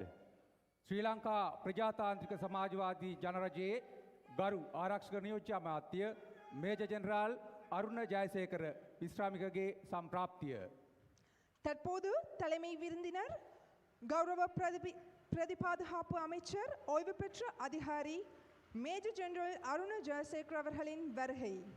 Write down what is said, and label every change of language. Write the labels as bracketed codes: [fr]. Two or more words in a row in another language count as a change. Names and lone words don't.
[si] ශ්‍රී ලංකා ප්‍රජාතාන්ත්‍රික සමාජවාදී ජනරජයේ ගරු ආරක්ෂක නියෝජ්‍ය අමාත්‍ය මේජර් ජෙනරාල් අරුණ ජයසේකර විශ්‍රාමිකගේ සම්ප්‍රාප්තිය. [ta] தற்போது தலைமை விருந்தினர் கௌரவ பிரதிபாதுகாப்பு அமைச்சர் ஓய்வு பெற்ற அதிகாரி மேஜர் ஜெனரல் அருண ஜெயசேகர் அவர்களின் வருகை.